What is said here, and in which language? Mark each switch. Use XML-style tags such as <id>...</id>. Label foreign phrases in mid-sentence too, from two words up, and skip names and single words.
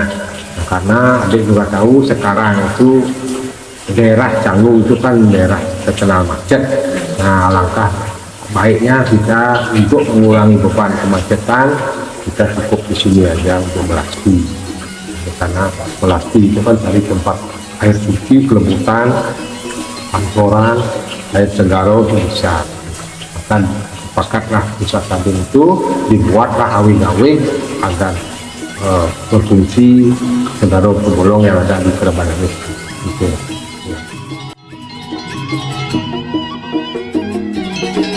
<id>Nah, karena adik juga tahu sekarang itu daerah Canggu itu kan daerah terkenal macet. Nah, alangkah baiknya kita untuk mengurangi beban kemacetan, kita cukup di sini aja untuk melasti. Karena melasti itu kan dari tempat air suci, kelebutan, pancoran, air segara itu bisa. Dan sepakatlah pusat Sading itu dibuatlah awing-awing agar berfungsi Segara Batu Bolong yang ada di Kereban Langit. Gitu. Ya.</id>